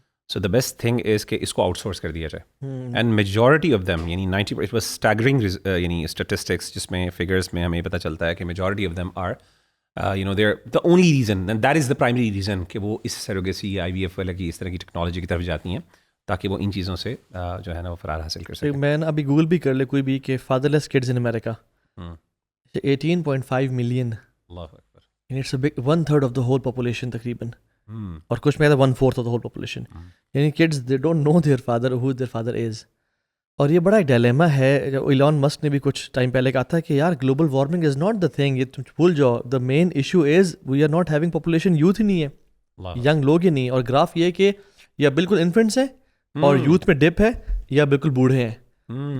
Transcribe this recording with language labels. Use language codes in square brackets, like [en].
[en] so the best thing is کہ [ur] اس کو out source کر دیا جائے. [en] and majority of them [ur] یعنی 90 اٹ واز اسٹیگرنگ یعنی اسٹیٹسٹکس جس میں فگرس میں ہمیں پتہ چلتا ہے کہ [en] majority of them are they are the only reason and that is the primary reason [ur] کہ وہ اس سیروگیسی یا IVF والا کی اس طرح کی ٹیکنالوجی کی طرف جاتی ہیں تاکہ وہ ان چیزوں سے جو ہے نا وہ فرار حاصل کر سکیں. میں نا ابھی گوگل بھی کر لے کوئی بھی کہ [en] fatherless kids in America [ur] 18.5 million. [ar] اللہ اکبر. [en] And it's a 1/3 of the whole population تقریباً. [ur] اور کچھ میں [en] 1/4 of the whole population. یعنی kids they don't know their father who their father is. [ur] اور یہ بڑا ایک ڈیلیما ہے. ایلون مسک نے بھی کچھ ٹائم پہلے کہا تھا کہ یار [en] global warming is not the thing, [ur] یہ تم بھول جاؤ، [en] the main issue is we are not having [ur] population, youth ہی نہیں ہے، ینگ لوگ ہی نہیں. اور گراف یہ کہ یا بالکل انفنٹس ہیں اور یوتھ میں ڈپ ہے یا بالکل بوڑھے ہیں.